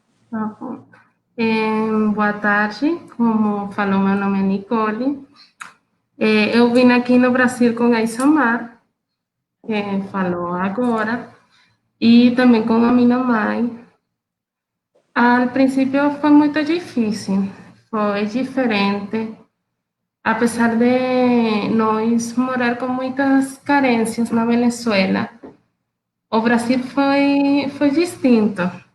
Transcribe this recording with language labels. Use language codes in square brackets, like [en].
[pt] Tá bom. Boa tarde, como falou, meu nome é Nicole. Eu vim aqui no Brasil com a Isamar, que falou agora, e também com a minha mãe. [es] Al principio fue muy difícil, fue diferente. [pt] A pesar de nós morar com muitas carências na Venezuela, o Brasil foi distinto.